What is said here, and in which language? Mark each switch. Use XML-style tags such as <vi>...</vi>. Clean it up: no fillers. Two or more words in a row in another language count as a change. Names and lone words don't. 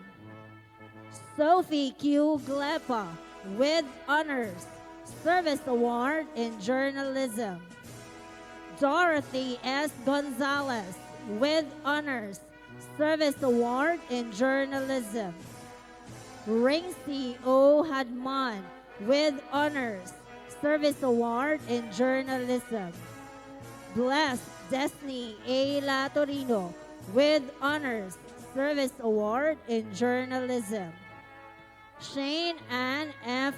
<en>Sophie Q. Glepa with honors, Service Award in Journalism. Dorothy S. Gonzalez with honors, Service Award in Journalism. Ringsy O. Hadman with honors, Service Award in Journalism. Blessed Destiny A. Latorino with honors, Service Award in Journalism. Shane Ann F.</en>